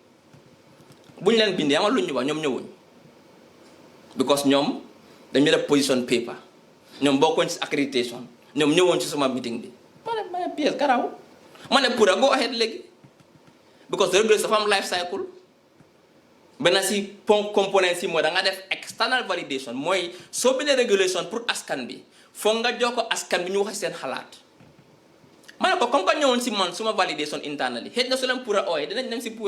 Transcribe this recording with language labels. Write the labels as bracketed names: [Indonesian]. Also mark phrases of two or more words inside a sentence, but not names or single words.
[Wolof] buñ leen bindee ama lu ñu wax ñoom ñëwuñ because ñoom dañu def [English] position paper [Wolof] ñoom bokkoon ci accréditation ñoom ñëwoon ci sama meeting bi ma ne pièce karaw ma ne Pura [English] go ahead [Wolof] léegi [English] because the regulation [Wolof] dafa am [English] life cycle [Wolof] benn si component si mooy da nga def [English] external validation [Wolof] mooy soo bindee [French] régulation pour [Wolof] askan bi foog nga jox ko askan bi ñu wax seen xalaat ma ne ko [French] comme que [Wolof] ñëwoon si man suma [English] validation internally [Wolof] xëy na su leen Pura ooyee dinañ dem si